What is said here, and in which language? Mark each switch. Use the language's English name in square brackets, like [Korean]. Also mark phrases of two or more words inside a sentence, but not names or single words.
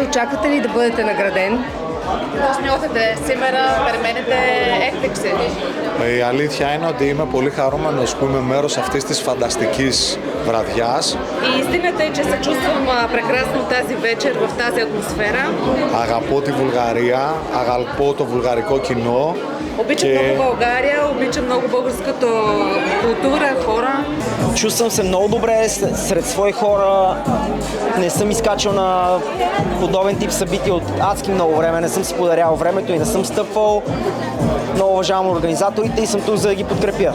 [Bulgarian] Очаквате ли да бъдете награден? [Greek] Πώς νιώθετε σήμερα, περιμένετε έκπληξη? Η αλήθεια είναι ότι είμαι πολύ χαρούμενος που είμαι μέρος αυτής της φανταστικής βραδιάς. [Bulgarian] И истината е, че се чувствам прекрасно тази вечер в тази атмосфера. [Greek] Αγαπώ τη Βουλγαρία, αγαπώ το βουλγαρικό κοινό. [Bulgarian] Обичам много България, обичам много българската култура, хора. Чувствам се много добре сред свои хора. Не съм изкачал на подобен тип събития от адски много време. Не съм си подарявал времето и не съм стъпвал. Много уважавам организаторите и съм тук за да ги подкрепя.